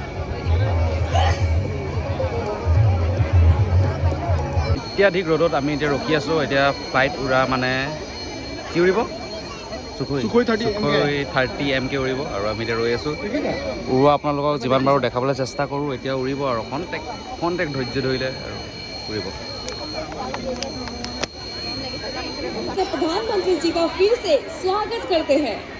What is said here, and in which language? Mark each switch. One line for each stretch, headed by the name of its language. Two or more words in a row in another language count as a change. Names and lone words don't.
Assamese: অত্যাধিক ৰ'দত আমি এতিয়া ৰখি আছোঁ। এতিয়া ফ্লাইট উৰা মানে কি উৰিব, Sukhoi 30 MK উৰিব, আৰু আমি এতিয়া ৰৈ আছোঁ। উৰুৱা আপোনালোকক যিমান পাৰোঁ দেখাবলৈ চেষ্টা কৰোঁ। এতিয়া উৰিব আৰু খন্তেক ধৈৰ্য ধৰিলে আৰু উৰিব।
Hindi: प्रधानमंत्री जी का फिर से स्वागत करते हैं।